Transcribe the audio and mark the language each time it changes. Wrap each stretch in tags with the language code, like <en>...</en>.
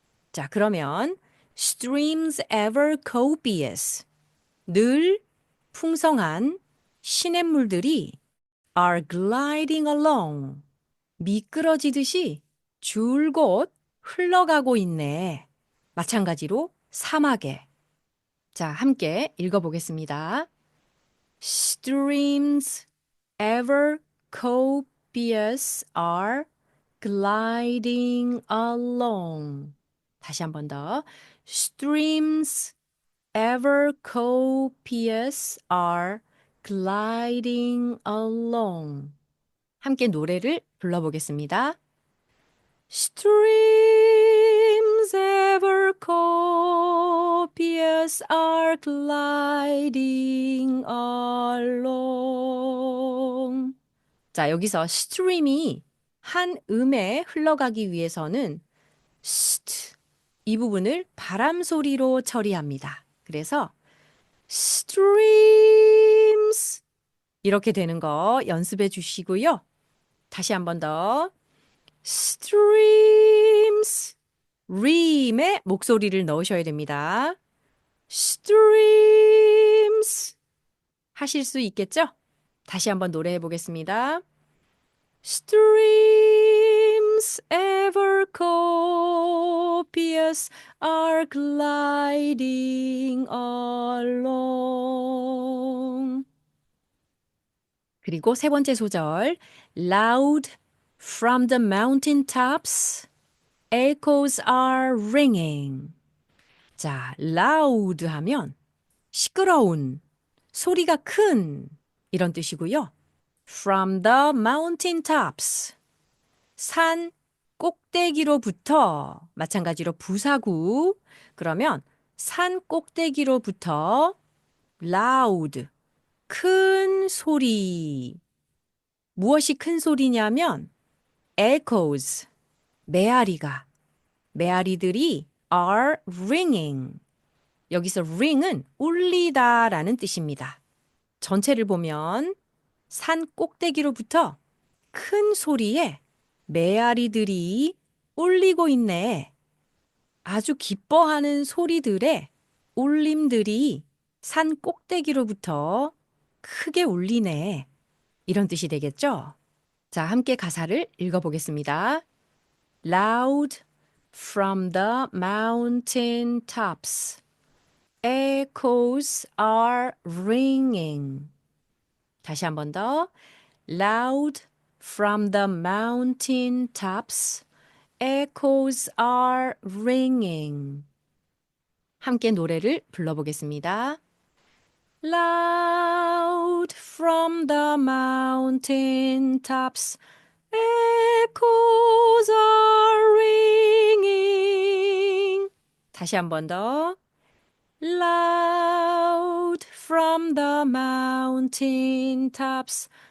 <ko>자, 그러면</ko> <en>streams ever copious,</en> <ko>늘 풍성한 시냇물들이</ko> <en>are gliding along,</en> <ko>미끄러지듯이 줄곧 흘러가고 있네. 마찬가지로 사막에. 자, 함께 읽어보겠습니다.</ko> <en>Streams ever copious are gliding along.</en> <ko>다시 한 번 더.</ko> <en>Streams ever copious are gliding along.</en> <ko>함께 노래를 불러보겠습니다.</ko> <en>Streams ever copious are gliding along.</en> <ko>자, 여기서 stream이 한 음에 흘러가기 위해서는 st, 이 부분을 바람 소리로 처리합니다. 그래서 streams 이렇게 되는 거 연습해 주시고요. 다시 한 번 더. streams. ream에 목소리를 넣으셔야 됩니다. streams. 하실 수 있겠죠? 다시 한번 노래해 보겠습니다.</ko> <en>Streams ever copious are gliding along.</en> <ko>그리고 세 번째 소절.</ko> <en>Loud from the mountain tops, echoes are ringing.</en> <ko>자, loud 하면 시끄러운, 소리가 큰 이런 뜻이고요.</ko> <en>From the mountain tops,</en> <ko>산 꼭대기로부터, 마찬가지로 부사구, 그러면 산 꼭대기로부터 loud, 큰 소리. 무엇이 큰 소리냐면 echoes. 메아리가. 메아리들이</ko> <en>are ringing.</en> <ko>여기서 ring은 울리다라는 뜻입니다. 전체를 보면 산 꼭대기로부터 큰 소리에 메아리들이 울리고 있네. 아주 기뻐하는 소리들의 울림들이 산 꼭대기로부터 크게 울리네. 이런 뜻이 되겠죠? 자, 함께 가사를 읽어보겠습니다.</ko> <en>Loud from the mountain tops. Echoes are ringing.</en> <ko>다시 한 번 더.</ko> <en>Loud from the mountain tops. Echoes are ringing.</en> <ko>함께 노래를 불러보겠습니다.</ko> <en>Loud from the mountain tops. Echoes are ringing.</en> <ko>다시 한 번 더.</ko> <en>Loud from the mountain tops.</en>